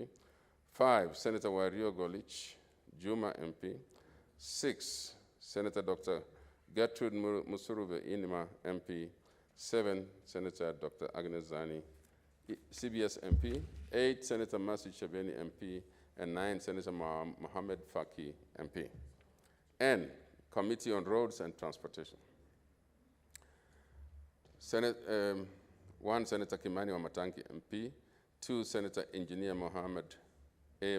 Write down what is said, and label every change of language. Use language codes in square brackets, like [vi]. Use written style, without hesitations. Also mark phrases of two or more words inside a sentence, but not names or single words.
[en] 5, Senator Wario Golich Juma MP. 6, Senator Dr. Gertrude Musurube Inima MP. 7, Senator Dr. Agnes Zani, CBS MP. 8, Senator Mercy Chabeni MP. And 9, Senator Mohammed Faki MP. N, Committee on Roads and Transportation. 1, Senator Kimani Wamatangi MP. 2, Senator Engineer Mohammed A.